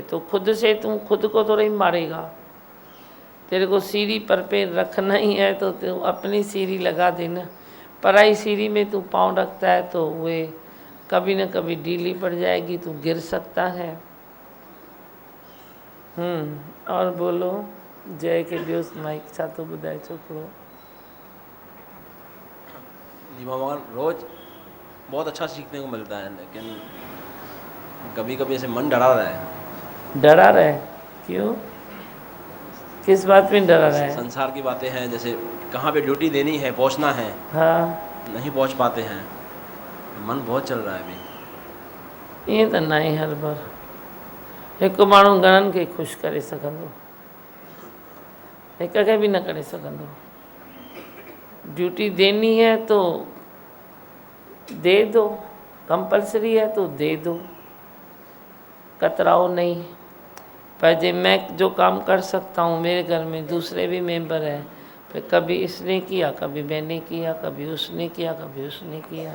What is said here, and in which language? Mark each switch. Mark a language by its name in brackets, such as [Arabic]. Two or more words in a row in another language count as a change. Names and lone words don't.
[Hindi] तो खुद से तू खुद को तो नहीं मारेगा। तेरे को सीढ़ी पर पैर रखना ही है तो तू अपनी सीढ़ी लगा देना। पराई सीढ़ी में तू पाँव रखता है तो वे कभी न कभी ढीली पड़ जाएगी, तू गिर सकता है। और बोलो जय के दिवस माइक छातो बुधाए छोकरो। जी भगवान, रोज बहुत अच्छा सीखने को मिलता है, लेकिन कभी कभी ऐसे मन डरा रहा है। डरा रहा है? क्यों, किस बात में डरा रहा है? संसार की बातें हैं, जैसे कहाँ पे ड्यूटी देनी है, पहुँचना है, हाँ, नहीं पहुँच पाते हैं, मन बहुत चल रहा है अभी। [Sindhi] ये तो नहीं हर बार हिकु माण्हू घणनि खे ख़ुशि करे सघंदो, हिक खे भी न करे सघंदो। [Hindi] ड्यूटी देनी है तो दे दो, कंपलसरी है तो दे दो, कतराओ नहीं। पर जे मैं जो काम कर सकता हूँ, मेरे घर में दूसरे भी मेंबर हैं, फिर कभी इसने किया, कभी मैंने किया, कभी उसने किया, कभी उसने किया।